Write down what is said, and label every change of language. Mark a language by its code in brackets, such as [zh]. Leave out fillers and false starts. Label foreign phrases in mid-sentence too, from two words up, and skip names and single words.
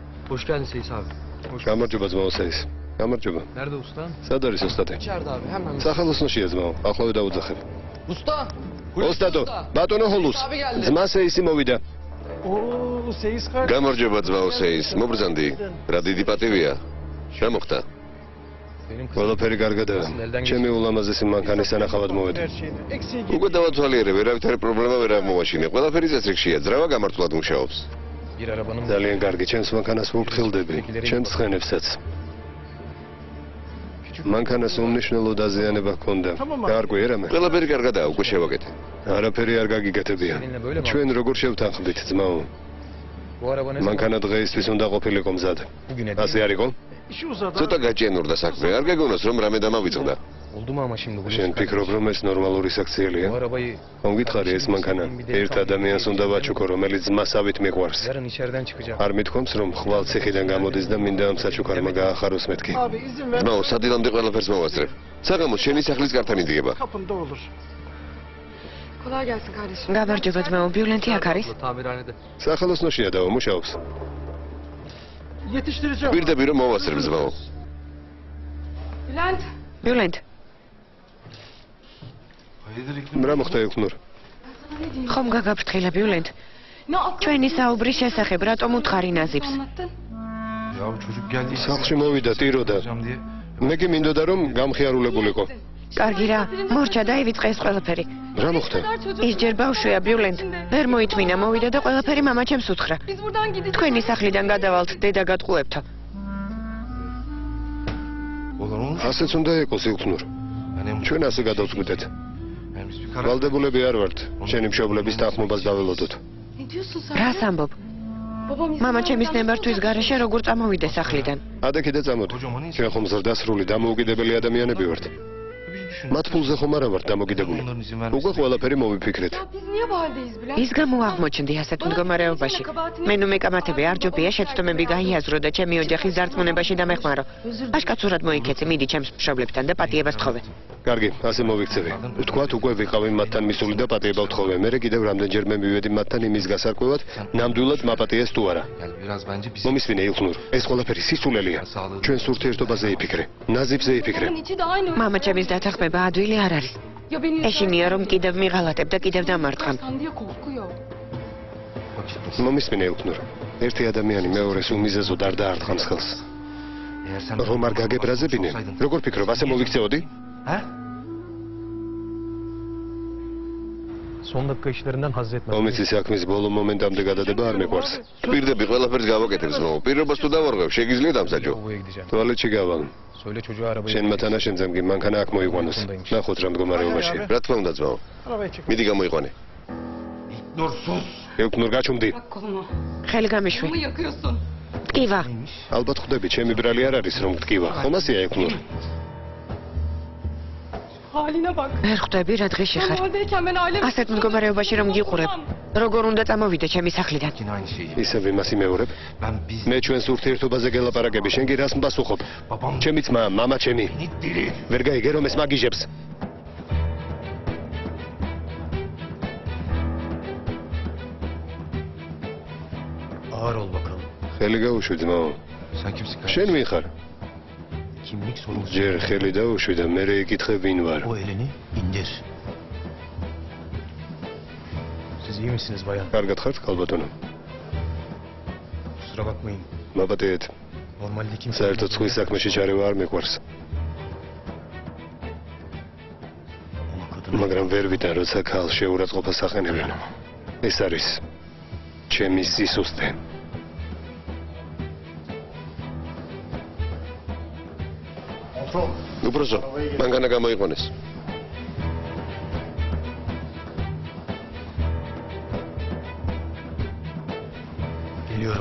[tr] Hoş geldin Seyis abi. [ka] გამარჯობა ძმაო სეის. გამარჯობა. [tr] Nerede usta? [ka] სად არის ოსტატი? [tr] İçeride abi hemen. [ka] სახელოსნოშია ძმაო. ახლავე დაუძახებ. [tr] Usta! [ka] ოსტატო, ბატონო ჰოლუს. ძმა სეისი მოვიდა. [tr] Oo Seyis kardeş. [ka] გამარჯობა ძმაო სეის. მობრძანდი. რა დიდი პატივია. რა მოხდა? [tr] Benim kızım [ka] ყველაფერი კარგადაა. ჩემი ულამაზესი მანქანის სანახავად მოვედი. [tr] her şeyde. Eksiği [ka] უკვე დავათვალიერე, ვერავითარი პრობლემა ვერ აღმოვაჩინე. ყველაფერი წესრიგშია, ძრავა გამართულად მუშაობს. [tr] bir arabanın [ka] ძალიან კარგი, ჩემს მანქანას ვუფრთხილდები, ჩემს ცხენებსაც. მანქანას უმნიშვნელო დაზიანება ჰქონდა. გაარკვიე რამე? ყველაფერი კარგადაა, უკვე შევაკეთე. არაფერი არ გაგიგეთებია. ჩვენ როგორ შევთანხმდით, ძმაო? [tr] bu arabanın [ka] მანქანა დღეისთვის უნდა ყოფილიყო მზად. [tr] bugün [ka] ასე არისო? [tr] işi uzadı. [ka] ცოტა გაჭიანურდა საქმე. არ გეგონოს რომ რამე დამავიწყდა. [tr] Oldu mu ama şimdi bu? [ka] შენ ფიქრობ რომ ეს ნორმალური საქციელია? [tr] Bu arabayı [ka] მომგითხარი ეს მანქანა ერთ ადამიანს უნდა ვაჩუქო, რომელიც მასავით მიყვარს. [tr] yarın içeriden çıkacak. [ka] არ მithქვამს რომ ხვალ ციხიდან გამოდის და მინდა ამ საჩუქარმა გაახაროს მეთქი. [tr] Abi izin ver. [ka] ნო, სადილამდე ყველაფერს მოვასწრებ. საღამოს შენი სახლის კართან იდგება. [tr] Kapında olur. [ka] გამარჯობა ძმაო, ბიულენტი აქ არის? [tr] Tamirhanede. [ka] სახელოსნოშია და მუშაობს. [tr] Yetiştireceğim. [ka] პირდაპირ რომ მოვასწრებ ძმაო. ბიულენტ, რა მოხდა ეკნურ? ხომ გაგაფრთხილა ბიულენტ? ჩვენი საუბრის შესახებ რატომ უთხარი ნაზიბს? [tr] Ya bu çocuk geldi. [ka] სახლში მოვიდა ტიროდა. [tr] Yapacağım diye. [ka] მე კი მინდოდა რომ გამხიარულებულიყო. კარგი რა, მორჩა დაივიწყე ეს ყველაფერი. რა მოხდა? ის ჯერ ბავშვია ბიულენტ. ვერ მოითმინა, მოვიდა და ყველაფერი მამაჩემს უთხრა. თქვენი სახლიდან გადავალთ, დედა გატყუებთო. [tr] Olur mu? [ka] ასეც უნდა იყოს ეკნურ. ჩვენ ასე გადავწყვიტეთ. [tr] Biz bir karar. [ka] ვალდებულები არ ვართ. შენი მშობლების თანხმობას დაველოდოთ. რას ამბობ? მამაჩემის ნებართვის გარეშე როგორ წამოვიდე სახლიდან? ადე კიდე წამოდი. ჩვენ ხომ ზრდასრული დამოუკიდებელი ადამიანები ვართ. მათ ფულზე ხომ არა ვართ დამოკიდებული. უკვე ყველაფერი მოვიფიქრეთ. ის გამო აღმოჩნდი ასეთ მდგომარეობაში. მე ნუ მეკამათები არ ჯობია შეცდომები გაიაზრო და ჩემი ოჯახის დარწმუნებაში დამეხმარო. აშკაცურად მოიქეცი, მიდი ჩემს მშობლებთან და პატიებას თხოვე. კარგი, ასე მოვიქცევი. ვთქვათ, უკვე ვიყავი მათთან მისული და პატიება ვთხოვე. მე კიდევ რამდენჯერმე მივედი მათთან იმის გასარკვევად, ნამდვილად მაპატიეს თუ არა. [tr] Gel biraz bence biz. [ka] მომისმინე ილხნურ, ეს ყველაფერი სისულელია. ჩვენს ურთიერთობაზე იფიქრე. ნაზიბზე იფიქრე. მამაჩემის დათანხმება ადვილი არ არის. ეშინია რომ კიდევ მიღალატებ და კიდევ დამარტყამ. მომისმინე ილხნურ. ერთი ადამიანი მეორეს უმიზეზოდ არ დაარტყამს ხელს. [tr] Eğer sen [ka] რომ არ გაგებრაზებინე, როგორ ფიქრობ, ასე მოვიქცეოდი? Ha? [tr] Son dakika işlerinden haz etmez. [ka] ომიცის საქმის ბოლო მომენტამდე გადადება არ მეყვარს. პირდები ყველაფერს გავაკეთებს, მო. პირობას თუ დავარღვევ, შეგიძლია დამსაჯო. [tr] Baba gideceğim. [ka] ტუალეტში გავალ. [tr] Söyle çocuğa arabayı. [ka] შენმა თანაშემძემ კი მანქანა აქ მოიყვანოს. ნახოთ რა მდგომარეობაშია. რა თქმა უნდა, ძმაო. [tr] Arabayı çek. [ka] მიდი გამოიყვანე. [tr] Dur sus. [ka] ეკნურ გაჩუმდი. ხელი გამიშვი. ტკივა. ალბათ ხვდები, ჩემი ბრალი არ არის რომ გტკივა. ხომ ასეა ეკნურ? ვერ ხვდები რა დღეში ხარ. ასეთ მდგომარეობაში რომ გიყურებ. როგორ უნდა წამოვიდე ჩემი სახლიდან? [tr] Yine aynı şeyi. [ka] ისევ იმას იმეორებ. [tr] Ben biz. [ka] მე ჩვენს ურთიერთობაზე გელაპარაკები, შენ კი რას მპასუხობ? [tr] Babam. [ka] ჩემი ძმა, მამა ჩემი. [tr] Beni deli. [ka] ვერ გაიგე რომ ეს მაგიჟებს. [tr] Ağır ol bakalım. [ka] ხელი გაუშვი ძმაო. [tr] Sen kimsin kardeşim? [ka] შენ ვინ ხარ? [tr] Kimlik sorumlusu. [ka] ჯერ ხელი დაუშვი და მე ეკითხე ვინ ვარ. [tr] O elini indir. Siz iyi misiniz bayan? [ka] კარგად ხართ, ქალბატონო? [tr] Kusura bakmayın. [ka] მაპატიეთ. [tr] Normalde kimse. [ka] საერთოდ სხვის საქმეში ჩარევა არ მეყვარს. [tr] Ama kadın. [ka] მაგრამ ვერ ვიტან როცა ქალს შეურაცხყოფას ახენებენ. ეს არის ჩემი სისუსტე. უბრალოდ მანქანა გამოიყვანეს. [tr] Geliyorum.